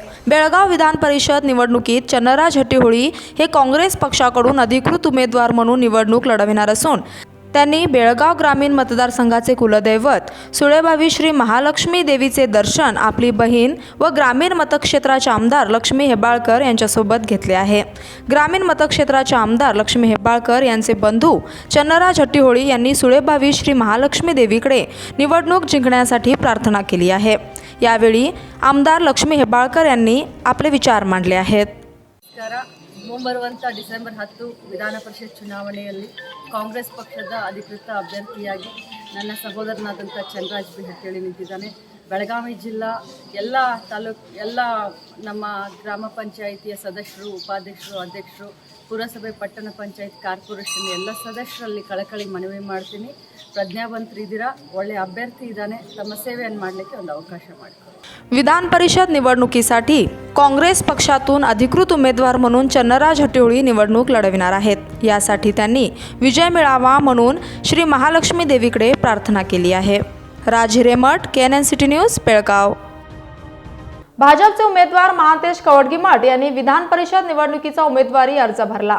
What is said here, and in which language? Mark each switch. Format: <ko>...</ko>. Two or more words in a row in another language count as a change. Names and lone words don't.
<mr>बेळगाव विधान परिषद निवडणुकीत चन्नराज हट्टीहोळी हे काँग्रेस पक्षाकडून अधिकृत उमेदवार म्हणून निवडणूक लढविणार असून त्यांनी बेळगाव ग्रामीण मतदारसंघाचे कुलदैवत सुळेभावी श्री महालक्ष्मी देवीचे दर्शन आपली बहीण व ग्रामीण मतक्षेत्राचे आमदार लक्ष्मी हेब्बाळकर यांच्यासोबत घेतले आहे। ग्रामीण मतक्षेत्राचे आमदार लक्ष्मी हेब्बाळकर यांचे बंधू चन्नराज हट्टीहोळी यांनी सुळेभावी श्री महालक्ष्मी देवीकडे निवडणूक जिंकण्यासाठी प्रार्थना केली आहे। यावेळी आमदार लक्ष्मी हेब्बाळकर यांनी आपले विचार मांडले आहेत।</mr> <kn>ಮುಂಬರುವಂಥ ಡಿಸೆಂಬರ್ 10 ವಿಧಾನ ಪರಿಷತ್ ಚುನಾವಣೆಯಲ್ಲಿ ಕಾಂಗ್ರೆಸ್ ಪಕ್ಷದ ಅಧಿಕೃತ ಅಭ್ಯರ್ಥಿಯಾಗಿ ನನ್ನ ಸಹೋದರನಾದಂಥ ಚನ್ನರಾಜ್ ಬಿ ಹಟ್ಟಿಹೊಳಿ ನಿಂತಿದ್ದಾನೆ। ಬೆಳಗಾವಿ ಜಿಲ್ಲಾ ಎಲ್ಲ ತಾಲೂಕು ಎಲ್ಲ ನಮ್ಮ ಗ್ರಾಮ ಪಂಚಾಯಿತಿಯ ಸದಸ್ಯರು, ಉಪಾಧ್ಯಕ್ಷರು, ಅಧ್ಯಕ್ಷರು, ಪುರಸಭೆ, ಪಟ್ಟಣ ಪಂಚಾಯತ್, ಕಾರ್ಪೊರೇಷನ್ ಎಲ್ಲ ಸದಸ್ಯರಲ್ಲಿ ಕಳಕಳಿ ಮನವಿ ಮಾಡ್ತೀನಿ। ಪ್ರಜ್ಞಾವಂತರಿದ್ದೀರಾ, ಒಳ್ಳೆ ಅಭ್ಯರ್ಥಿ ಇದ್ದಾನೆ, ತಮ್ಮ ಸೇವೆಯನ್ನು ಮಾಡಲಿಕ್ಕೆ ಒಂದು ಅವಕಾಶ ಮಾಡಿಕೊಡಿ।</kn> <mr>विधान परिषद निवडणुकीसाठी काँग्रेस पक्षातून अधिकृत उमेदवार म्हणून चन्नराज हट्टीहोळी निवडणूक लढविणार आहेत। यासाठी त्यांनी विजय मिळावा म्हणून श्री महालक्ष्मी देवीकडे प्रार्थना केली आहे। राज हिरेमठ, केएनएन सिटी न्यूज, बेळगाव। भाजपचे उमेदवार महांतेश कवडगीमठ यांनी विधान परिषद निवडणुकीचा उमेदवारी अर्ज भरला।</mr>